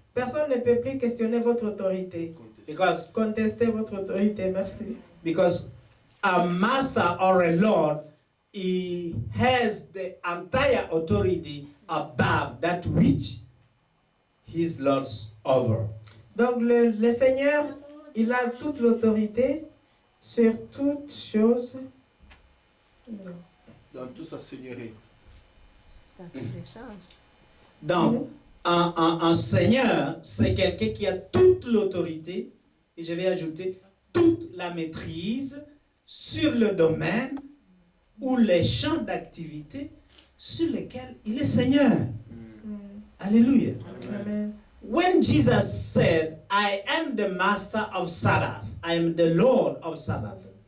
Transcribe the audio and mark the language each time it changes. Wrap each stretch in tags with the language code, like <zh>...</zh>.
<fr>Personne ne peut plus questionner votre autorité.</fr> <en>because</en> <fr>Contester votre autorité, merci.</fr> <en>a master or a lord, he has the entire authority above that which he's lords over.</en> <fr>Donc le Seigneur, il a toute l'autorité sur toute chose. Non. Dans tout sa seigneurie. C'est un échange. Donc, un seigneur, c'est quelqu'un qui a toute l'autorité, et je vais ajouter toute la maîtrise sur le domaine ou les champs d'activité sur lesquels il est seigneur. Alléluia. Amen.</fr> <en>When Jesus said, I am the master of Sabbath, I am the Lord of Sabbath.</en>